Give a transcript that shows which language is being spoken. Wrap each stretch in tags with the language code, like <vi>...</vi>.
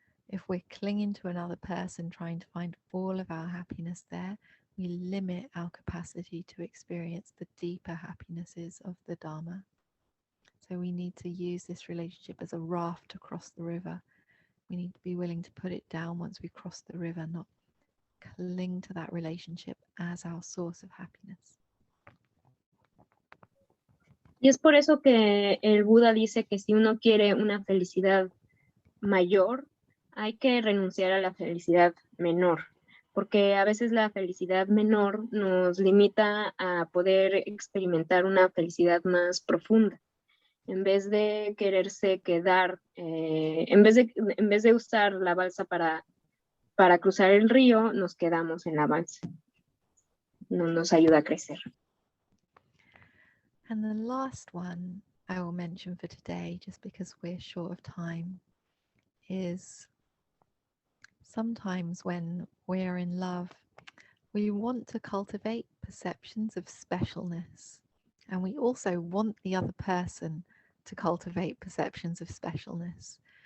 <en>If we're clinging to another person, trying to find all of our happiness there, we limit our capacity to experience the deeper happinesses of the Dhamma. So we need to use this relationship as a raft to cross the river. We need to be willing to put it down once we cross the river, not cling to that relationship as our source of happiness.</en> <es>Y es por eso que el Buda dice que si uno quiere una felicidad mayor, hay que renunciar a la felicidad menor, porque a veces la felicidad menor nos limita a poder experimentar una felicidad más profunda. En vez de quererse quedar, en vez de usar la balsa para cruzar el río, nos quedamos en la balsa. No nos ayuda a crecer.</es> <en>And the last one I will mention for today, just because we're short of time, is sometimes when we're in love, we want to cultivate perceptions of specialness, and we also want the other person to cultivate perceptions of specialness.</en>